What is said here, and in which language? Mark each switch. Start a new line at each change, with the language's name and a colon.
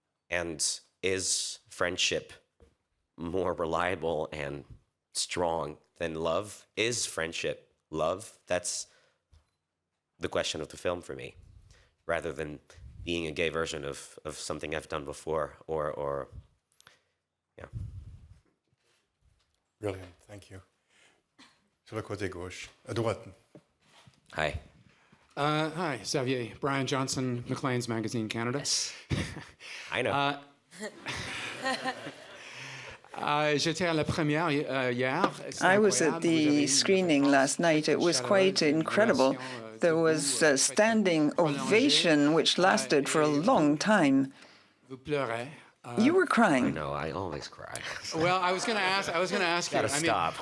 English: And is friendship more reliable and strong than love? Is friendship love? That's the question of the film for me, rather than being a gay version of something I've done before, or yeah. Brilliant, thank you.
French: Sur le côté gauche, à droite.
English: Hi. Hi, Xavier. Brian Johnson, Maclean's Magazine, Canada. Yes. I know.
French: J'étais à la première hier.
English: I was at the screening last night. It was quite incredible. There was a standing ovation which lasted for a long time.
French: Vous pleurez.
English: You were crying. I know, I always cry. Well, I was going to ask you. Gotta stop.